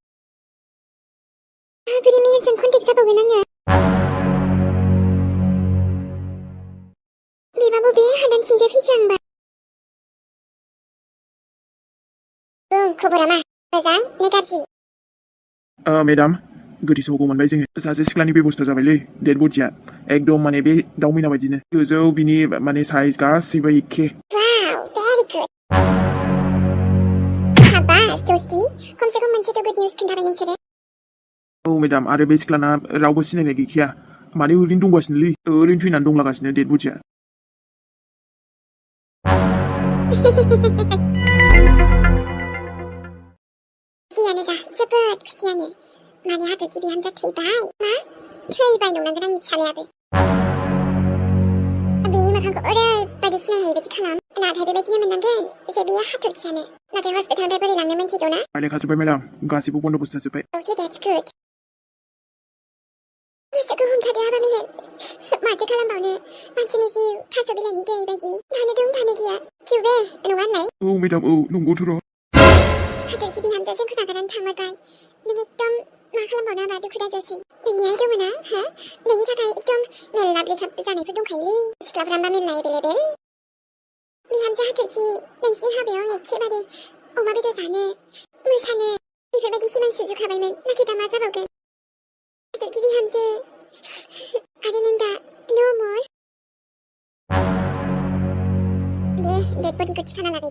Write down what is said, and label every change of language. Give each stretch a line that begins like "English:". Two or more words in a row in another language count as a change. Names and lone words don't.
Bodo: माबोरै मेहेरजों कन्टेक्ट जाबावगोन आङो बेबा बबे हादानथिंजाय फैखो आंबा खबरा मा मोजां ना गाज्रि? मेडाम गोथै सहखौ मोनबाय जोङो सासे सिख्लानि बेबस्था जाबायलै
English: dead body
Bodo: एकदम माने बे दाउ मैना बायदिनो गोजौ बिनि माने साइज गासैबो एखे वाव
English: very good
Bodo: हाबास दस्ति खमसे खम मोनसे
English: good news
Bodo: खोन्थाबाय नोंसोरो औ मेडाम आरो बे सिख्लाना रावबो सिनायनाय गैखाया माने ओरैनो दंगासिनोलै ओरैनो थैनानै दंलागासिनो
English: dead body
Bodo: खुसियानो जा जोबोद खुसियानो माने हाथरखि बिहामजो थैबाय मा थैबाय नंनांगोन आंनि फिसालायाबो बिनि मोखांखौ ओरैबायदि सिनायहायै बायदि खालाम नाथाय बेबायदिनो मोननांगोन जे बियो हाथरखियानो नाथाय हस्पिटालनिफ्राय बोरै लांनो मिन्थिगौ ना रायलायखाजोब्बाय मेडाम गासैबो बन्द'बस्त जाजोब्बाय
English: Okay, that's good.
Bodo: गोसोखौ हमथादो हाबा मेहेर माथो खालामबावनो मानसिनि जिउ थास' बिलाइनि दै बायदि थानो दं थानो गैया जिउ बे नङा होनलाय औ मेडाम औ नंगौथ' र' हाथरखि बिहामजो जोंखौ नागारनानै थांबाय नों एकदम मा खालामबावनो हाबा दुखु दाजासै नोंनि आइ दङ ना हा नोंनि थाखाय एकदम मेरला ब्रेकआप जानायफोर दंखायोलै सिख्लाफ्रा मा मेरला एभेलेबेल बिहामजो हाथरखि नोंसिनि हाबायाव एखेबारे अमा बेदर जानो मोसानो बेफोरबायदि सिमां सुजुखाबायमोन नाथाय दा मा जाबावगोन हाथरखि बिहामजो आरो नों दा नो मर दे
English: dead body
Bodo: थिखाना लाबाय दे